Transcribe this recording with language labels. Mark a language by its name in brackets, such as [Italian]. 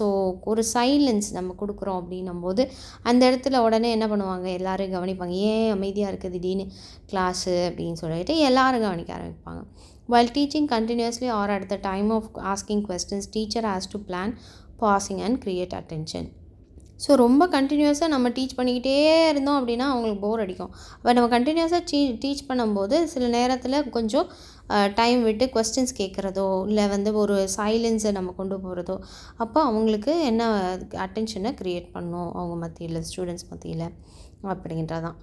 [Tamil] So ஒரு silence நம்ம கொடுக்குறோம் அப்படின்னும் போது அந்த இடத்துல உடனே என்ன பண்ணுவாங்க, எல்லோரும் கவனிப்பாங்க. ஏன் அமைதியாக இருக்குது திடீர்னு கிளாஸு அப்படின்னு சொல்லிட்டு எல்லோரும் கவனிக்க ஆரம்பிப்பாங்க. [English] while teaching continuously or at the time of asking questions, teacher has to plan pausing and create attention. [Tamil] So ரொம்ப கண்டினியூஸாக நம்ம டீச் பண்ணிக்கிட்டே இருந்தோம் அப்படின்னா அவங்களுக்கு போர் அடிக்கும். அப்போ நம்ம கண்டினியூஸாக டீச் பண்ணும்போது சில நேரத்தில் கொஞ்சம் டைம் விட்டு கொஸ்டின்ஸ் கேட்குறதோ இல்லை வந்து ஒரு சைலன்ஸை நம்ம கொண்டு போகிறதோ அப்போ அவங்களுக்கு என்ன அட்டென்ஷனை க்ரியேட் பண்ணணும் அவங்க மத்தியில், ஸ்டூடெண்ட்ஸ் மத்தியில் அப்படின்றதான்.